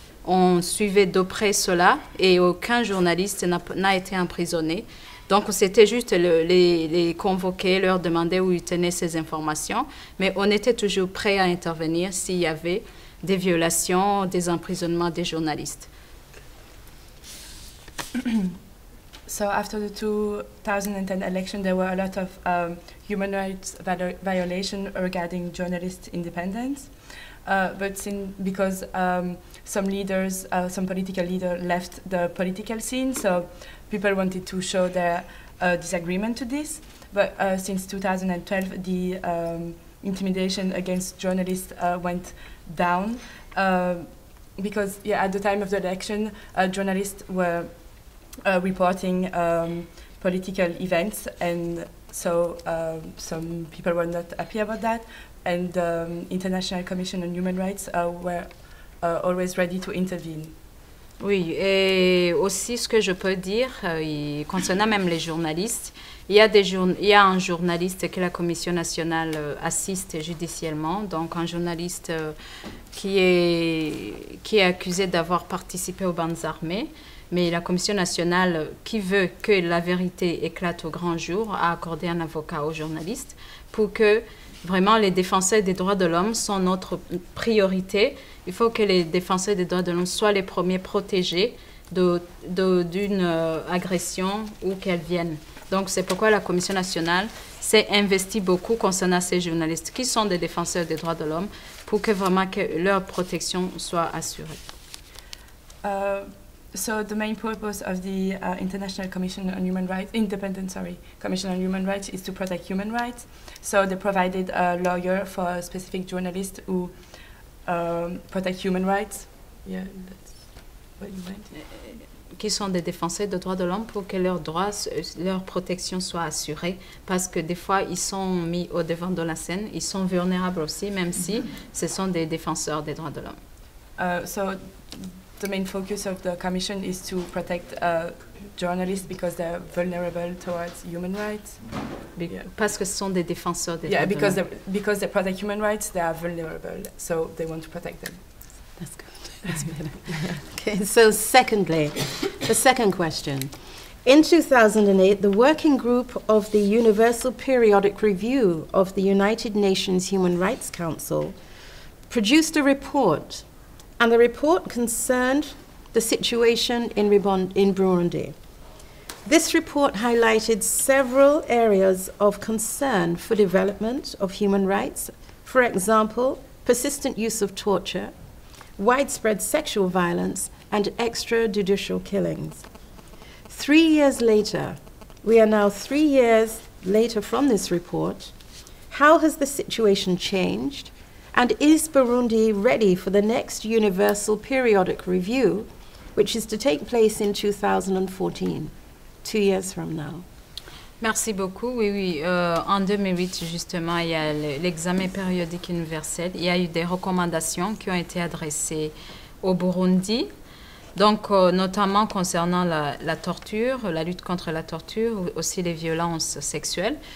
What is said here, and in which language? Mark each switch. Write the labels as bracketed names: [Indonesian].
[French] On suivait de près cela et aucun journaliste n'a été emprisonné. Donc, c'était juste les convoquer, leur demander où ils tenaient ces informations. Mais on était toujours prêt à intervenir s'il y avait des violations, des emprisonnements des journalistes. [English] So, after the 2010 election, there were a lot of human rights violations regarding journalist independence. Because some leaders, some political leaders left the political scene, so people wanted to show their disagreement to this. But since 2012, the intimidation against journalists went down because, at the time of the election, journalists were reporting political events, and so some people were not happy about that. And the International Commission on Human Rights were always ready to intervene. [French] Oui, et aussi ce que je peux dire, concernant même les journalistes, il y a un journaliste que la Commission nationale assiste judiciairement, donc un journaliste qui est accusé d'avoir participé aux bandes armées. Mais la Commission nationale, qui veut que la vérité éclate au grand jour, a accordé un avocat aux journalistes pour que vraiment les défenseurs des droits de l'homme sont notre priorité. Il faut que les défenseurs des droits de l'homme soient les premiers protégés d'une agression où qu'elle vienne. Donc, c'est pourquoi la Commission nationale s'est investie beaucoup concernant ces journalistes qui sont des défenseurs des droits de l'homme pour que vraiment leur protection soit assurée. [English] So the main purpose of the International Commission on Human Rights, Commission on Human Rights is to protect human rights. So they provided a lawyer for a specific journalist who protect human rights. Yeah, that's what you meant. [French] Qui sont des défenseurs des droits de l'homme pour que leurs droits, leur protection soit assurée. Parce que des fois, ils sont mis au devant de la scène, ils sont vulnérables aussi, même si ce sont des défenseurs des droits de l'homme. [English] So the main focus of the Commission is to protect journalists because they're vulnerable towards human rights. [French] Parce que ce sont des défenseurs des droits de l'homme. [English] Because they protect human rights, they are vulnerable, so they want to protect them. That's good. That's better. Okay, so secondly, the second question. In 2008, the working group of the Universal Periodic Review of the United Nations Human Rights Council produced a report, and the report concerned the situation in Burundi. This report highlighted several areas of concern for development of human rights, for example, persistent use of torture, widespread sexual violence, and extrajudicial killings. 3 years later, we are now 3 years later from this report. How has the situation changed? And is Burundi ready for the next Universal Periodic Review, which is to take place in 2014, 2 years from now? [French] Merci beaucoup. Oui. En 2008, justement, il y a l'examen périodique universel. Il y a eu des recommandations qui ont été adressées au Burundi, donc notamment concernant la torture, la lutte contre la torture, aussi les violences sexuelles.